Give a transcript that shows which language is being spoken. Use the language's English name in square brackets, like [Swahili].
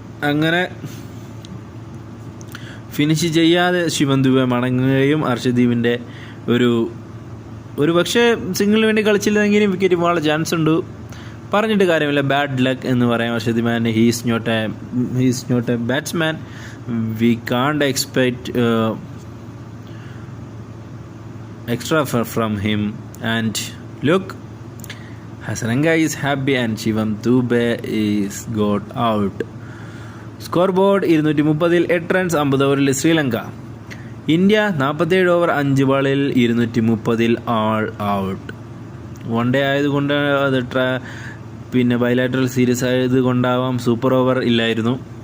[Malayalam] അങ്ങനെ ഫിനിഷ് ചെയ്യാതെ ശിവം ദുബെ മടങ്ങുകയും അർഷദീപിൻ്റെ ഒരു പക്ഷേ സിംഗിളിന് വേണ്ടി കളിച്ചില്ലെങ്കിലും വിക്കറ്റ് പോകാനുള്ള ചാൻസ് ഉണ്ട്. പറഞ്ഞിട്ട് കാര്യമില്ല, ബാഡ് ലക്ക് എന്ന് പറയാം Arshdeep. [English] He's not a batsman. We can't expect extra from him. And look, Hasaranga is happy and Shivam Dube is got out. [Malayalam] Scoreboard 230 8 runs 50 ഓവറിൽ ശ്രീലങ്ക. ഇന്ത്യ 47 ഓവർ 5 ബാളിൽ 230 ആൾ ഔട്ട്. വൺ ഡേ ആയതുകൊണ്ട് അത് പിന്നെ ബൈലാറ്ററൽ സീരീസ് ആയതുകൊണ്ടാവാം സൂപ്പർ ഓവർ ഇല്ലായിരുന്നു.